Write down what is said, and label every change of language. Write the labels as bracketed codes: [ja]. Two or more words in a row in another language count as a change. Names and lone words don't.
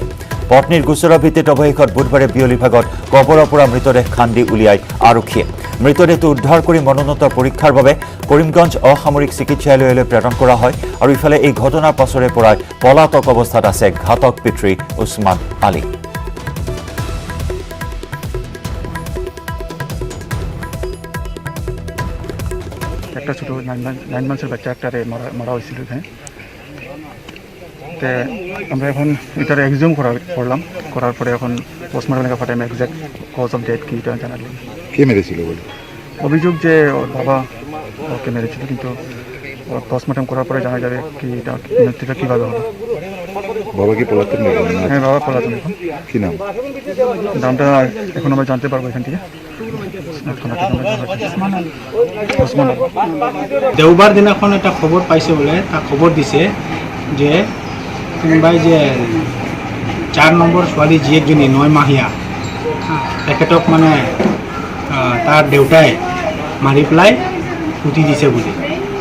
[as] পত্নীৰ গোচৰৰ ভিত্তিত অৱশেষত বুধবাৰে বিয়লিৰ ভাগত কবৰৰ পৰা মৃতদেহ খান্দি উলিয়াই আৰক্ষীয়ে। মৃতদেহটো উদ্ধাৰ কৰি মৰণোত্তৰ পৰীক্ষাৰ বাবে কৰিমগঞ্জ অসামৰিক চিকিৎসালয়লৈ প্ৰেৰণ কৰা হয়। আৰু ইফালে এই ঘটনাৰ পাছৰে পৰাই পলাতক অৱস্থাত আছে ঘাতক পিতৃ উছমান আলী। [bn] একটা ছোটো 9 মাসের বাচ্চা একটারে মারা হয়েছিল এখানে। তো আমরা এখন এটার এক্সিউম করলাম, করার পরে এখন পোস্টমর্টম লেখা পাঠাই [en] exact cause of death [bn] কি এটা জানালাম। কে মেরেছিল বলে অভিযোগ যে ওর বাবা ওকে মেরেছিল, কিন্তু পোস্টমর্টম করার পরে জানা যাবে কি এটা মৃত্যুটা কীভাবে হলো। বাবা কি পলাতক নাকি? হ্যাঁ, বাবা পলাতক। এখন কি নাম? নামটা এখন আমরা জানতে পারবো এখান থেকে। [as] দেওবাৰ দিনাখন এটা খবৰ পাইছে বোলে, তাক খবৰ দিছে যে কোনোবাই যে 4 নম্বৰ ছোৱালী জীয়েকজনী 9 মাহীয়া তেখেতক মানে তাৰ দেউতাই মাৰি পেলাই পুতি দিছে বুলি।